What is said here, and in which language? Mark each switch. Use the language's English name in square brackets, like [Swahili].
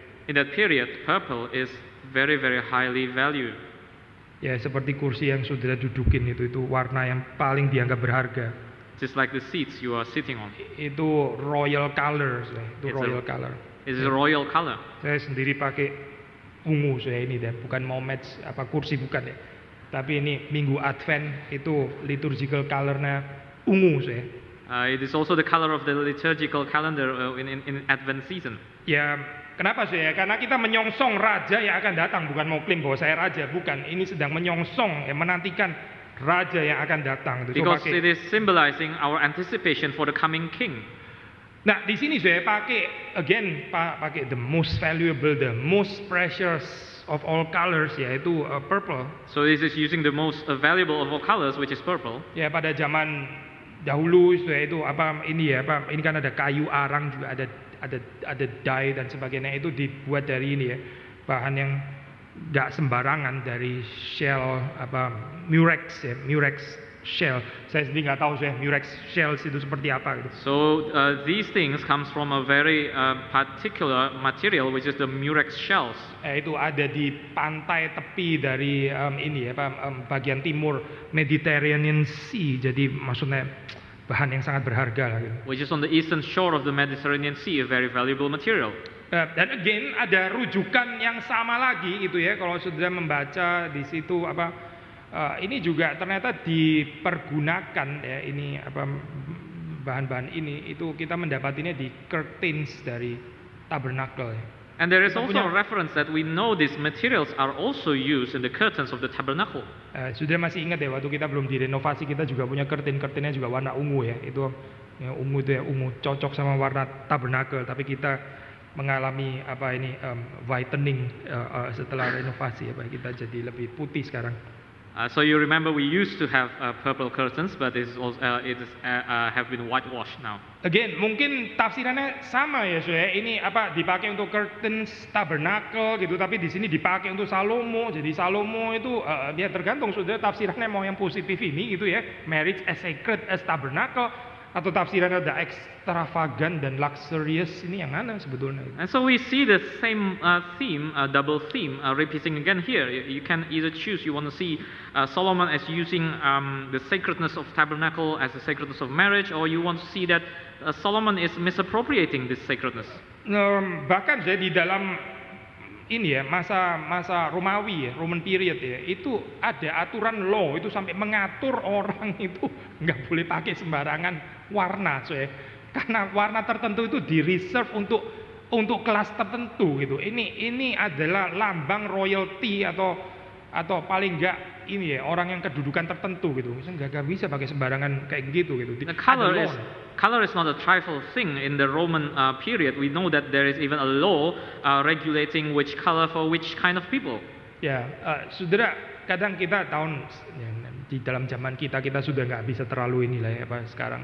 [English] In that period, purple is very very highly valued. [Indonesian] Ya seperti kursi yang saudara dudukin itu warna yang paling dianggap berharga. [English] Just like the seats you are sitting on. Itu royal color, itu royal color. It's a royal color. [Indonesian] Saya sendiri pakai ungu saya ini dan bukan mau match apa kursi bukan ya. Tapi ini minggu Advent itu liturgical colornya ungu saya. [English] It is also the color of the liturgical calendar in Advent season. [Indonesian] Ya, kenapa sih ya? Karena kita menyongsong raja yang akan datang, bukan mau klaim bahwa saya raja, bukan. Ini sedang menyongsong, menantikan raja yang akan datang. [English] Because it is symbolizing our anticipation for the coming king. [Indonesian] Nah, di sini saya pakai pakai [English] the most valuable, the most precious of all colors, yaitu purple. So this is using the most valuable of all colors, which is purple. [Indonesian] Ya, pada zaman dahulu itu ini kan ada kayu arang juga, ada dye dan sebagainya, itu dibuat dari ini ya, bahan yang nggak sembarangan, dari shell murex shell. Saya sendiri nggak tahu murex shells itu seperti apa gitu. [English] So these things comes from a very particular material, which is the murex shells. [Indonesian] Itu ada di pantai tepi dari bagian timur Mediterranean Sea. Jadi maksudnya bahan yang sangat berharga lah gitu. [English] Which is on the eastern shore of the Mediterranean Sea, a very valuable material. [Indonesian] Dan again ada rujukan yang sama lagi itu ya, kalau saudara membaca di situ ini juga ternyata dipergunakan ya, ini bahan-bahan ini itu kita mendapatinya di curtains dari tabernacle ya. [English] And there is also a reference that we know these materials are also used in the curtains of the tabernacle. [Indonesian] Sudah masih ingat ya, waktu kita belum direnovasi kita juga punya curtainnya juga warna ungu ya. Itu ya, ungu itu ya, ungu cocok sama warna tabernacle. Tapi kita mengalami whitening setelah renovasi ya, kita jadi lebih putih sekarang. [English] So you remember we used to have purple curtains, but it have been whitewashed now. [Indonesian] Again, mungkin tafsirannya sama ya, saya ini dipakai untuk curtains tabernacle gitu, tapi di sini dipakai untuk Salomo. Jadi Salomo itu ya tergantung saudara tafsirannya mau yang positif ini gitu ya, [English] marriage as sacred as tabernacle, [Indonesian] atau tafsirannya ada extravagant dan luxurious, ini yang mana sebetulnya? [English] And so we see the same theme, double theme, repeating again here. You can either choose. You want to see Solomon as using the sacredness of tabernacle as the sacredness of marriage, or you want to see that Solomon is misappropriating this sacredness. [Indonesian] Bahkan saya di dalam ini ya, masa Romawi ya, [English] Roman period [Indonesian] ya, itu ada aturan law itu sampai mengatur orang itu nggak boleh pakai sembarangan warna, karena warna tertentu itu di reserve untuk kelas tertentu gitu. Ini adalah lambang royalty atau paling nggak ini ya, orang yang kedudukan tertentu gitu. Misalnya nggak bisa pakai sembarangan kayak gitu. [English] The color is not a trifle thing in the Roman period. We know that there is even a law regulating which color for which kind of people. [Indonesian] Ya, saudara, kadang kita di dalam zaman kita sudah nggak bisa terlalu inilah ya sekarang.